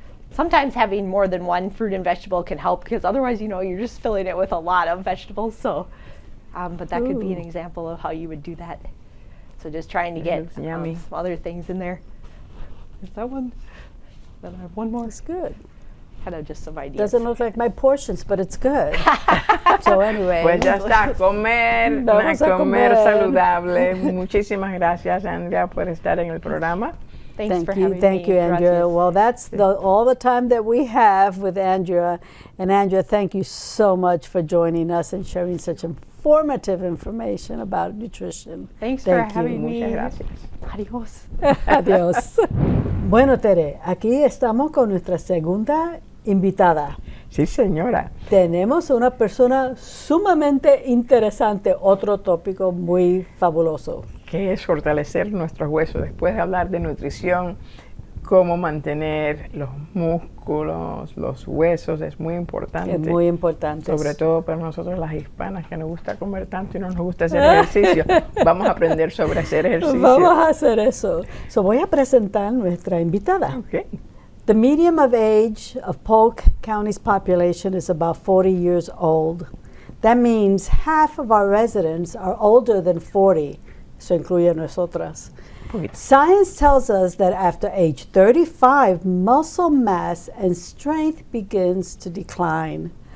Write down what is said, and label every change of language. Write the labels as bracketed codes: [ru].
[en] Sometimes having more than one fruit and vegetable can help, because otherwise, you're just filling it with a lot of vegetables. So, but that could be an example of how you would do that. So just trying to get some other things in there. There's that one. Then I have one more. It's good. Kind of just some ideas. Doesn't look like my portions, but it's good. So anyway. [es] Pues ya está, comer saludable. Muchísimas gracias, Andrea, por estar en el programa. [en] Thank you, Andrea. [es] Gracias. [en] Well, that's all the time that we have with Andrea. And Andrea, thank you so much for joining us and sharing such informative information about nutrition. Thanks for having me. [es] Muchas gracias. Adiós. Adiós. Bueno, Tere, aquí estamos con nuestra segunda invitada. Sí, señora. Tenemos una persona sumamente interesante, otro tópico muy fabuloso. Que es fortalecer nuestros huesos. Después de hablar de nutrición, cómo mantener los músculos, los huesos, es muy importante. Es muy importante. Sobre todo para nosotros las hispanas, que nos gusta comer tanto y no nos gusta hacer ejercicio. Vamos a aprender sobre hacer ejercicio. Vamos a hacer eso. Voy a presentar nuestra invitada. [en] Okay. The median of age of Polk County's population is about 40 years old. That means half of our residents are older than 40. [es] Eso incluye a nosotras. [en] Science tells us that after age 35, muscle mass and strength begins to decline.